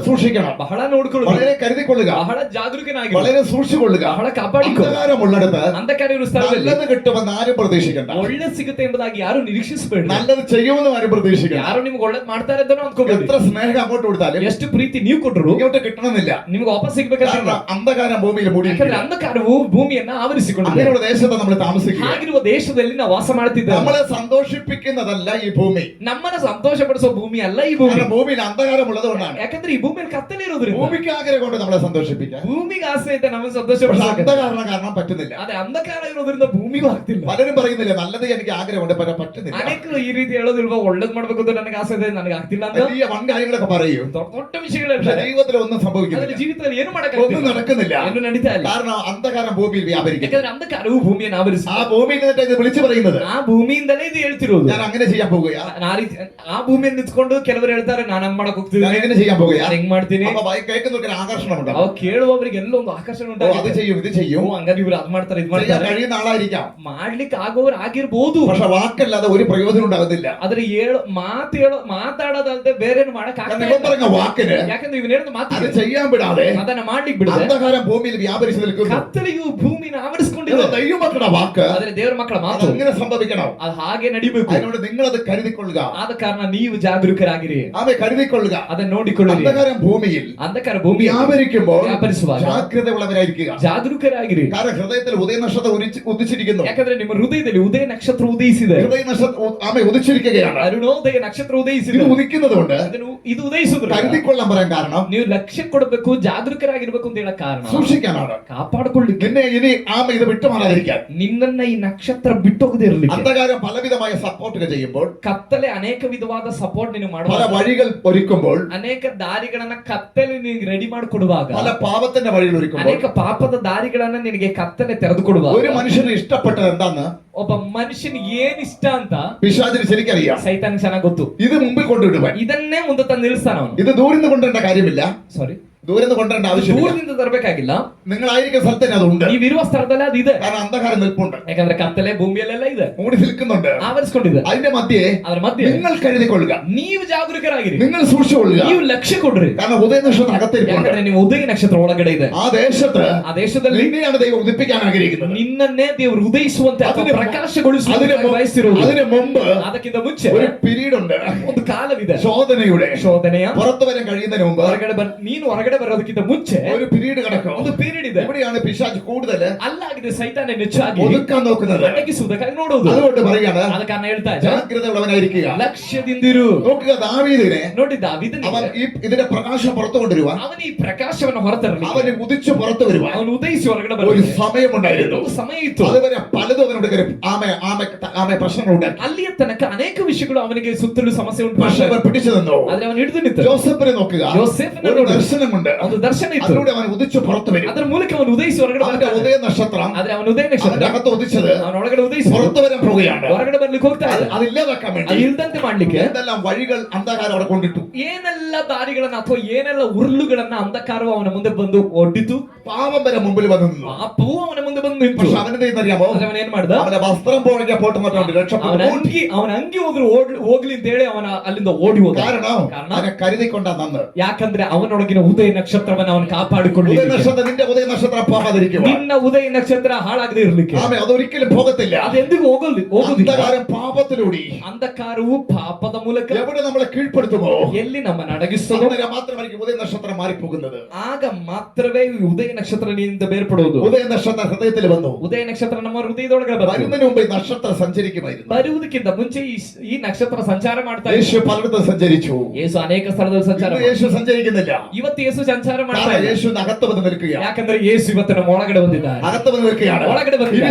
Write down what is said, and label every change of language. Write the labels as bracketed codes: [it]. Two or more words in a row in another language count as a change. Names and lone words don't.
[ml] സൂക്ഷിക്കണം, [kn] ಬಹಳ ನೋಡ್ಕೊಳ್ಳಬೇಕು, [ml] വളരെ കരുതിക്കൊള്ളുക, [kn] ಬಹಳ ಜಾಗರೂಕನಾಗಿ, [ml] വളരെ സൂക്ഷിച്ചുകൊള്ളുക. [kn] ಬಹಳ ಕಾಪಾಡಿಕೊ. [ml] അന്ധകാരമുള്ളിടത്ത് [kn] ಅಂಧಕಾರ ಇರುವ ಸ್ಥಳದಲ್ಲಿ [ml] നല്ലത് കിട്ടുമെന്ന് ആരും പ്രതീക്ഷിക്കണ്ട. [kn] ಒಳ್ಳೆ ಸಿಗುತ್ತೆ ಎಂಬುದಾಗಿ ಯಾರು ನಿರೀಕ್ಷಿಸಬೇಡಿ. [ml] നല്ലത് ചെയ്യുമെന്ന് ആരും പ്രതീക്ഷിക്കണ്ട. [kn] ಯಾರು ನಿಮ್ಗೆ ಒಳ್ಳೇದ್ ಮಾಡ್ತಾರೆ ಅಂತ ಅನ್ಕೋಬೇಡಿ. [ml] എത്ര സ്നേഹം അങ്ങോട്ട് കൊടുത്താലും [kn] ಎಷ್ಟು ಪ್ರೀತಿ ನೀವು ಕೊಟ್ಟರು [ml] ഇങ്ങോട്ട് കിട്ടണമെന്നില്ല. [kn] ನಿಮ್ಗೆ ವಾಪಸ್ ಸಿಗ್ಬೇಕಂತ. [ml] കാരണം അന്ധകാരം ഭൂമിയിൽ മൂടി. [kn] ಯಾಕಂದ್ರೆ ಅಂಧಕಾರವು ಭೂಮಿಯನ್ನ ಆವರಿಸಿಕೊಂಡಿದೆ. [ml] അങ്ങനെയുള്ള ദേശത്ത് നമ്മൾ താമസിക്കുക. [kn] ಹಾಗಿರುವ ದೇಶದಲ್ಲಿ ನಾವು ವಾಸ ಮಾಡ್ತಿದ್ದೇವೆ. [ml] നമ്മളെ സന്തോഷിപ്പിക്കുന്നതല്ല ഈ ഭൂമി. [kn] ನಮ್ಮನ್ನ ಸಂತೋಷಪಡಿಸೋ ಭೂಮಿ ಅಲ್ಲ ಈ ಭೂಮಿ. [ml] കാരണം ഭൂമിയിൽ അന്ധകാരമുള്ളത് കൊണ്ടാണ്. [kn] ಯಾಕಂದ್ರೆ ಈ ಭೂಮಿಯಲ್ಲಿ ಕತ್ತಲೆ ಇರೋದ್ರಿಂದ [ml] ഭൂമിക്ക് ആഗ്രഹം കൊണ്ട് നമ്മളെ സന്തോഷിപ്പിക്കാം. [kn] ಭೂಮಿಗೆ ಆಸೆ ಇದೆ ನಮ್ಮನ್ನು [ml] പക്ഷെ [kn] ಸಂತೋಷಪಡಿಸೋಕೆ. [ml] അന്ധകാരണം കാരണം പറ്റുന്നില്ല. [kn] ಅದೇ ಅಂಧಕಾರ ಇರೋದ್ರಿಂದ ಭೂಮಿಗೂ ಆಗ್ತಿಲ್ಲ. [ml] പലരും പറയുന്നില്ല നല്ലത് എനിക്ക് ആഗ്രഹമുണ്ട് പക്ഷെ പറ്റുന്നില്ല. [kn] ಅನೇಕರು ಈ ರೀತಿ ಹೇಳೋದಿಲ್ವಾ, ಒಳ್ಳೇದ್ ಮಾಡ್ಬೇಕು ಅಂತ ನನಗೆ ಆಸೆ ಇದೆ, ನನಗೆ ಆಗ್ತಿಲ್ಲ ಅಂತ. [ml] വലിയ വൻ കാര്യങ്ങളൊക്കെ പറയും. [kn] ದೊಡ್ಡ [ml] പക്ഷെ [kn] ವಿಷಯಗಳಿರ್ತಾರೆ. [ml] ജീവിതത്തിൽ ഒന്നും [kn] ಆದ್ರೆ [ml] സംഭവിക്കുന്നില്ല, [kn] ಜೀವಿತದಲ್ಲಿ ಏನು [ml] ഒന്നും [kn] ಮಾಡಕ್ಕಾಗ್ತಿಲ್ಲ, [ml] നടക്കുന്നില്ല. [kn] ಏನು ನಡೀತಾ ಇಲ್ಲ. [ml] കാരണം അന്ധകാരം ഭൂമിയിൽ വ്യാപരിക്കും. [kn] ಯಾಕಂದ್ರೆ ಅಂಧಕಾರವು ಭೂಮಿಯನ್ನು ಆವರಿಸಿ, [ml] ആ ഭൂമിയിൽ നിന്നിട്ട് ഇത് വിളിച്ചു പറയുന്നത് [kn] ಆ ಭೂಮಿಯಿಂದಲೇ ಇದು ಹೇಳ್ತಿರೋದು. [ml] ഞാൻ അങ്ങനെ ചെയ്യാൻ പോകുകയാ, [kn] ಆ ರೀತಿ ಆ ಭೂಮಿಯನ್ನು ನಿಂತ್ಕೊಂಡು ಕೆಲವರು ಹೇಳ್ತಾರೆ ನಾನು ಹಂಗ್ ಮಾಡಕ್ [ml] ഞാൻ [kn] ಹೋಗ್ತಿದ್ದೀನಿ, [ml] എങ്ങനെ ചെയ്യാൻ പോകുകയാ. [kn] ನಾನು ಹೆಂಗ್ ಮಾಡ್ತೀನಿ. [ml] അപ്പൊ കേൾക്കുന്നവർക്ക് ഒരു ആകർഷണം [kn] ಅವ್ [ml] ഉണ്ടാവും. [kn] ಕೇಳುವವರಿಗೆ ಎಲ್ಲ ಒಂದು ಆಕರ್ಷಣೆ [ml] ഓ, അത് [kn] ಉಂಟಾಗುತ್ತೆ. [ml] ചെയ്യും ഇത് ചെയ്യും, [kn] ಓ, ಹಂಗಾರೆ ಇವ್ರು ಅದ್ ಮಾಡ್ತಾರೆ ಇದು [ml] ചെയ്യാൻ [kn] ಮಾಡ್ತಾರೆ, [ml] കഴിയുന്ന ആളായിരിക്കാം. [kn] ಮಾಡ್ಲಿಕ್ಕೆ ಆಗೋರು ಆಗಿರ್ಬೋದು. [ml] പക്ഷെ വാക്കല്ലാതെ ഒരു പ്രയോജനം ഉണ്ടാകുന്നില്ല. [kn] ಆದ್ರೆ ಮಾತಾಡೋದಲ್ಲದೆ ಬೇರೆ ಮಾಡಕ್ [ml] കാരണം ഇവൻ പറഞ്ഞ വാക്കിന് [kn] ಯಾಕಂದ್ರೆ ಇವನ್ ಹೇಳಿದ [ml] അത് [kn] ಮಾತು [ml] ചെയ്യാൻ വിടാതെ [kn] ಅದನ್ನ ಮಾಡ್ಲಿಕ್ಕೆ ಬಿಡದೆ [ml] അന്ധകാരം ഭൂമിയിൽ വ്യാപരിച്ചു നിൽക്കുന്നു. [kn] ಕತ್ತಲೆಯು ಭೂಮಿನ [ml] ഇത് [kn] ಆವರಿಸಿಕೊಂಡಿದೆ. [ml] ദൈവമക്കളുടെ വാക്ക് [kn] ಆದ್ರೆ ದೇವರ ಮಕ್ಕಳ [ml] അത് [kn] ಮಾತು [ml] അങ്ങനെ സംഭവിക്കണം. [kn] ಅದು ಹಾಗೆ ನಡಿಬೇಕು. [ml] അതിനോട് നിങ്ങളത് കരുതിക്കൊള്ളുക. [kn] ಆದ ಕಾರಣ ನೀವು ಜಾಗರೂಕರಾಗಿರಿ, [ml] ആമേ കരുതിക്കൊള്ളുക. [kn] ಅದನ್ನ ನೋಡಿಕೊಳ್ಳಿರಿ. [ml] അന്ധകാരം ഭൂമിയിൽ [kn] ಅಂಧಕಾರ ಭೂಮಿ [ml] വ്യാപരിക്കുമ്പോൾ [kn] ವ್ಯಾಪರಿಸುವಾಗ [ml] ജാഗ്രതയുള്ളവരായിരിക്കുക. [kn] ಜಾಗರೂಕರಾಗಿರಿ. [ml] കാരണം ഹൃദയത്തിൽ ഉദയനക്ഷത്രം ഉദിച്ചിരിക്കുന്നു. [kn] ಯಾಕಂದ್ರೆ ನಿಮ್ಮ ಹೃದಯದಲ್ಲಿ ಉದಯ ನಕ್ಷತ್ರ ಉದಯಿಸಿದೆ. [ml] ഹൃദയനക്ഷത്രം ആമേ ഉദിച്ചിരിക്കുകയാണ്. [kn] ಅರುಣೋದಯ ನಕ್ಷತ್ರ ಉದಯಿಸಿದೆ. [ml] ഇത് ഉദിക്കുന്നത് കൊണ്ട് [kn] ಇದು ಉದಯಿಸಿದ್ರು [ml] കരുതിക്കൊള്ളാൻ പറയാൻ കാരണം [kn] ನೀವು ಲಕ್ಷ್ಯ ಕೊಡಬೇಕು, ಜಾಗರೂಕರಾಗಿರ್ಬೇಕು ಅಂತ ಹೇಳ ಕಾರಣ [ml] സൂക്ഷിക്കാനാണ്. [kn] ಕಾಪಾಡಿಕೊಳ್ಳಿಕ್ಕೆ, [ml] നിന്നെ ഇനി ആമേ ഇത് വിട്ടുമാറാതിരിക്കാൻ. [kn] ನಿನ್ನನ್ನ ಈ ನಕ್ಷತ್ರ ಬಿಟ್ಟೋಗದೆ ಇರಲಿಕ್ಕೆ. [ml] അന്ധകാരം പലവിധമായ സപ്പോർട്ടുകൾ ചെയ്യുമ്പോൾ, [kn] ಕತ್ತಲೆ ಅನೇಕ ವಿಧವಾದ ಸಪೋರ್ಟ್ ನೀನು [ml] പല [kn] ಮಾಡುವಾಗ, [ml] വഴികൾ ഒരുക്കുമ്പോൾ, [kn] ಅನೇಕ ದಾರಿಗಳನ್ನ ಕತ್ತಲೆ ನಿನಗೆ ರೆಡಿ ಮಾಡಿಕೊಡುವಾಗ, [ml] പല പാപത്തിന്റെ വഴികൾ ഒരുക്കുമ്പോൾ, [kn] ಅನೇಕ ಪಾಪದ ದಾರಿಗಳನ್ನ ನಿನಗೆ ಕತ್ತಲೆ ತೆರೆದು ಕೊಡುವಾಗ, [ml] ഒരു മനുഷ്യന് ഇഷ്ടപ്പെട്ടത് എന്താന്ന് [kn] ಒಬ್ಬ ಮನುಷ್ಯನಿಗೆ ಏನ್ ಇಷ್ಟ ಅಂತ [ml] പിശാചിന് ശരിക്കറിയാം. [kn] ಸೈತಾನ್ ಚೆನ್ನಾಗಿ ಗೊತ್ತು. [ml] ഇത് മുമ്പിൽ കൊണ്ടുവിടുവാൻ. [kn] ಇದನ್ನೇ ಮುಂದೆ ತಂದು ನಿಲ್ಲಿಸ್ತಾನ ಅವನು. [ml] ഇത് ദൂരിന്ന് കൊണ്ടുവരേണ്ട കാര്യമില്ല, [kn] ಸಾರಿ, [ml] ദൂരിന്ന് കൊണ്ടുവരേണ്ട ആവശ്യമില്ല. [kn] ದೂರದಿಂದ ತರಬೇಕಾಗಿಲ್ಲ. [ml] നിങ്ങളായിരിക്കുന്ന സ്ഥലത്ത് തന്നെ അതുണ്ട്. [kn] ನೀವಿರುವ ಸ್ಥಳದಲ್ಲಿ ಅದಿದೆ. [ml] കാരണം അന്ധകാരം നിൽപ്പുണ്ട്, [kn] ಯಾಕಂದ್ರೆ ಕತ್ತಲೆ ಭೂಮಿಯಲ್ಲೆಲ್ಲ ಇದೆ, [ml] മൂടി നിൽക്കുന്നുണ്ട്. [kn] ಆವರಿಸಿಕೊಂಡಿದೆ. [ml] അതിന്റെ മധ്യേ [kn] ಅದ್ರ ಮಧ್ಯೆ [ml] നിങ്ങൾ കരുതിക്കൊള്ളുക, [kn] ನೀವು ಜಾಗರೂಕರಾಗಿರಿ, [ml] നിങ്ങൾ സൂക്ഷിച്ചുകൊള്ളുക. [kn] ನೀವು ಲಕ್ಷ್ಯ ಕೊಡ್ರಿ. [ml] കാരണം ഉദയനക്ഷത്രം അകത്തിരിപ്പുണ്ട്. [kn] ಯಾಕಂದ್ರೆ ನೀವು ಉದಯ ನಕ್ಷತ್ರ ಒಳಗಡೆ ಇದೆ. [ml] ആ ദേശത്ത് [kn] ಆ ದೇಶದಲ್ಲಿ [ml] നിന്നെയാണ് ദൈവം ഉദിപ്പിക്കാൻ ആഗ്രഹിക്കുന്നത്. [kn] ನಿನ್ನನ್ನೇ ದೇವರು ಉದಯಿಸುವಂತೆ ಅಥವಾ ಪ್ರಕಾಶಗೊಳಿಸುವಂತೆ ಬಯಸಿರುವುದು. [ml] അതിന് മുമ്പ് [kn] ಅದಕ್ಕಿಂತ ಮುಂಚೆ [ml] ഒരു പീരീഡ് ഉണ്ട്, [kn] ಒಂದು ಕಾಲವಿದೆ. [ml] ശോധനയുടെ. [kn] ಶೋಧನೆಯ [ml] പുറത്തു വരാൻ കഴിയുന്നതിന് മുമ്പ് [kn] ನೀನು ಹೊರಗಡೆ ಬರೋದಕ್ಕಿಂತ ಮುಂಚೆ [ml] ഒരു പീരീഡ് കിടക്കും. [kn] ಒಂದು ಪೀರಿಯಡ್ ಇದೆ. [ml] ഇവിടെയാണ് പിശാച് കൂടുതൽ [kn] ಅಲ್ಲಾಗಿದೆ ಸೈತಾನ ಹೆಚ್ಚಾಗಿ [ml] ഒതുക്കാൻ നോക്കുന്നത്. [kn] ಅಡಗಿಸುವುದಕ್ಕಾಗಿ ನೋಡುವುದು. [ml] അതുകൊണ്ട് പറയാണ് [kn] ಆದ ಕಾರಣ ಹೇಳ್ತಾ ಇದ್ದಾರೆ, [ml] ജാഗ്രതയുള്ളവനായിരിക്കുക. [kn] ಲಕ್ಷ್ಯದಿಂದಿರು. [ml] നോക്കുക, ദാവീദിനെ [kn] ನೋಡಿ ದಾವೀದನಿಗೆ [ml] അവൻ ഇതിന്റെ പ്രകാശം പുറത്തു കൊണ്ടുവരുവാൻ, [kn] ಅವನ ಈ ಪ್ರಕಾಶವನ್ನು ಹೊರತರಲಿ, [ml] അവന് ഉദിച്ചു പുറത്തു വരുവാൻ [kn] ಅವನು ಉದಯಿಸಿ ಹೊರಗಡೆ [ml] ഒരു [kn] ಬರಲಿ [ml] സമയമുണ്ടായിരുന്നു. [kn] ಒಂದು ಸಮಯ ಇತ್ತು. [ml] അതുവരെ പലതും അവനോട് ആമെ പ്രശ്നങ്ങളുണ്ടാക്കി. [kn] ಅಲ್ಲಿಯ ತನಕ ಅನೇಕ ವಿಷಯಗಳು ಅವನಿಗೆ ಸುತ್ತಲೂ ಸಮಸ್ಯೆ ಉಂಟು [ml] പക്ഷെ അവൻ പിടിച്ചു നിന്നു. [kn] ಆದ್ರೆ ಅವನು ಹಿಡಿದು ನಿಂತ. [ml] ജോസഫിനെ നോക്കുക, [kn] ಯೋಸೇಫನ [ml] ഒരു [kn] ನೋಡಿ, [ml] ദർശനമുണ്ട്. [kn] ಒಂದು ದರ್ಶನ ಇತ್ತು. [ml] അതിലൂടെ അവൻ ഉദിച്ചു പുറത്തു വരും. [kn] ಅದರ ಮೂಲಕ ಅವನು ಉದಯಿಸಿ ಹೊರಗಡೆ [ml] അവന്റെ [kn] ಬರ್ತಾನೆ. [ml] ഉദയ നക്ഷത്രം [kn] ಆದ್ರೆ ಅವನು ಉದಯ [ml] അവന്റെ [kn] ನಕ್ಷತ್ರ [ml] അകത്ത് ഉദിച്ചത് [kn] ಅವನ ಒಳಗಡೆ ಉದಯಿಸಿ [ml] പുറത്തു വരാൻ പോവുകയാണ്. [kn] ಹೊರಗಡೆ ಬರ್ಲಿಕ್ಕೆ ಹೋಗ್ತಾ ಇದೆ. [ml] അതില്ലാതാക്കാൻ [kn] ಅದು [ml] വേണ്ടി [kn] ಇಲ್ದಂತೆ ಮಾಡ್ಲಿಕ್ಕೆ [ml] എന്തെല്ലാം വഴികൾ അന്ധകാരം അവിടെ കൊണ്ടിട്ടു. [kn] ಏನೆಲ್ಲ ದಾರಿಗಳನ್ನ ಅಥವಾ ಏನೆಲ್ಲ ಉರುಳುಗಳನ್ನ ಅಂಧಕಾರವು ಅವನ ಮುಂದೆ ಬಂದು ಒಡ್ಡಿತು. [ml] പാപം വരെ മുമ്പിൽ വന്നു നിന്നു. [kn] ಪಾಪವು ಅವನ ಮುಂದೆ ಬಂದು ನಿಂತು. [ml] പക്ഷെ അവനെന്ത് ചെയ്യുന്നറിയാമോ? [kn] ಆದ್ರೆ ಅವನ ಏನ್ ಮಾಡ್ದ? [ml] അവന്റെ വസ്ത്രം പോകണമെങ്കിൽ പോട്ട് മറ്റുണ്ട് [kn] ಅವನ [ml] രക്ഷപ്പെട്ടു. [kn] ಅಂಗಿ ಹೋದ್ರು ಹೋಗ್ಲಿ ಅಂತ ಹೇಳಿ ಅವನ ಅಲ್ಲಿಂದ ಓಡಿ ಹೋದ. [ml] കാരണം [kn] ಕಾರಣ [ml] അവനെ കരുതിക്കൊണ്ട നന്ന്. [kn] ಯಾಕಂದ್ರೆ ಅವನೊಳಗಿನ ಉದಯ ನಕ್ಷತ್ರವನ್ನು ಅವನು [ml] ഉദയ [kn] ಕಾಪಾಡಿಕೊಳ್ಳಲಿಕ್ಕೆ, [ml] നക്ഷത്രം നിന്റെ ഉദയ നക്ഷത്രം പോകാതിരിക്കുക. [kn] ನಿನ್ನ ಉದಯ ನಕ್ಷತ್ರ ಹಾಳಾಗದೆ ಇರಲಿಕ್ಕೆ, [ml] ആമേൻ. അതൊരിക്കലും പോകത്തില്ല. [kn] ಅದೆಂದಿಗೂ ಹೋಗುದಿಲ್ಲ. [ml] അന്ധകാരം പാപത്തിലൂടെ [kn] ಅಂಧಕಾರವು ಪಾಪದ ಮೂಲಕ [ml] എവിടെ നമ്മളെ കീഴ്പ്പെടുത്തുമോ [kn] ಎಲ್ಲಿ ನಮ್ಮನ್ನು ಅಡಗಿಸ್ತದೋ [ml] അന്നേരം മാത്രമായിരിക്കും ഉദയ നക്ഷത്രം മാറിപ്പോകുന്നത്. [kn] ಆಗ ಮಾತ್ರವೇ ಈ ಉದಯ ನಕ್ಷತ್ರ ನಿನ್ನಿಂದ ಬೇರ್ಪಡುವುದು. [ml] ഉദയ നക്ഷത്രം ഹൃദയത്തിൽ വന്നു. [kn] ಉದಯ ನಕ್ಷತ್ರ ನಮ್ಮ ಹೃದಯದೊಳಗೆ ಬಂತು. [ml] വരുന്നതിന് മുമ്പ് ഈ നക്ഷത്രം സഞ്ചരിക്കുമായിരുന്നു. [kn] ಬರುವುದಕ್ಕಿಂತ ಮುಂಚೆ ಈ ನಕ್ಷತ್ರ ಸಂಚಾರ ಮಾಡ್ತಾ [ml] യേശു [kn] ಇತ್ತು. [ml] പലയിടത്തും സഞ്ചരിച്ചു. [kn] ಯೇಸು ಅನೇಕ ಸ್ಥಳದಲ್ಲಿ ಸಂಚಾರ [ml] ഇന്ന് യേശು സഞ്ചരിക്കുന്നില്ല. [kn] ಇವತ್ತು ಯೇಸು ಸಂಚಾರ ಮಾಡ್ತಾ [ml] കാരണം [kn] ಇಲ್ಲ. [ml] യേശു അകത്ത് വന്ന് നിൽക്കുകയാണ്. [kn] ಯಾಕಂದ್ರೆ ಯೇಸು ಇವತ್ತು ನಮ್ಮ ಒಳಗಡೆ ಬಂದಿದ್ದಾರೆ. [ml] അകത്ത് വന്ന് നിൽക്കുകയാണ്. [kn] ಒಳಗಡೆ ಬಂದಿದ್ದಾರೆ.